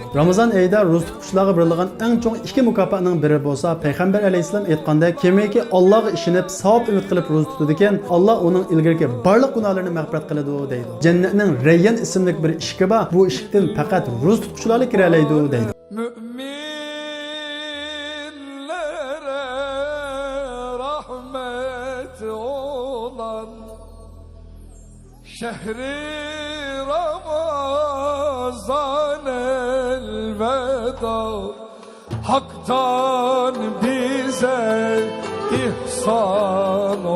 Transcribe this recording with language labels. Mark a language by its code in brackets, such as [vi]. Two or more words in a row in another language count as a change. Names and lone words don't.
[uz] Ramazon oyida ro'za tutquchilarga berilgan eng chong 2 mukofotning biri bo'lsa, payg'ambar alayhisalom aytgandek, kimiki Allohga ishonib, savob umid qilib ro'za tutadi ekan, Alloh uning ilgirki barliq gunohlarini mag'firat qiladi deydi. Jannatning Rayyan ismli bir eshigi bor. Bu eshikdan faqat ro'za tutquchilar kira oladi deydi. [tr] Müminlere rahmet olan şehri Ramazan elveda Hak'tan bize ihsan